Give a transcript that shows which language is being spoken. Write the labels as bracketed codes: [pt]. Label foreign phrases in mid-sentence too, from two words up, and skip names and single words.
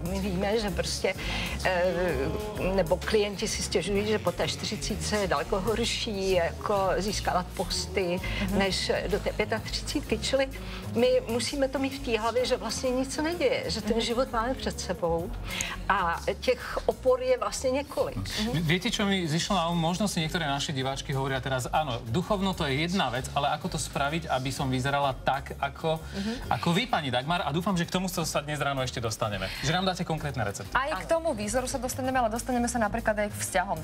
[cs] My víme, že prostě, nebo klienti si stěžují, že po té 40 je daleko horší jako získávat posty, než do té 35. Čili my musíme to mít v té hlavě, že vlastně nic se neděje, že ten život máme před sebou a těch opor je vlastně několik. [sk] Viete, čo mi zišlo na možno si niektoré naše diváčky hovoria teraz, áno, duchovno to je jedna vec, ale ako to spraviť, aby som vyzerala tak, ako vy, pani Dagmar, a dúfam, že k tomu sa dnes ráno ešte dostaneme. Že nám dáte konkrétne recepty. Aj k tomu výzoru sa dostaneme, ale dostaneme sa napríklad aj k vzťahom.